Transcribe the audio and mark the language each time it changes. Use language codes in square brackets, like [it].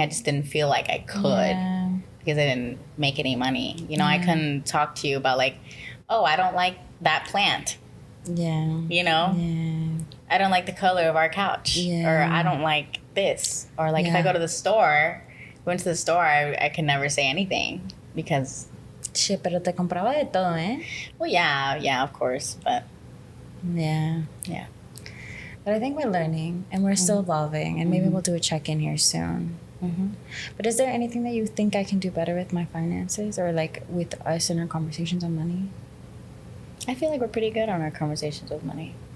[en] I just didn't feel like I could because I didn't make any money. You know, I couldn't talk to you about like, oh, I don't like that plant. Yeah. You know? Yeah. I don't like the color of our couch. Yeah. Or I don't like this. Or like if I went to the store, I could never say anything. Because [es] shit, pero te compraba de todo, eh? [en] Well, yeah, of course, but yeah. But I think we're learning and we're still evolving, and maybe we'll do a check-in here soon. But is there anything that you think I can do better with my finances, or like with us in our conversations on money? I feel like we're pretty good on our conversations with money.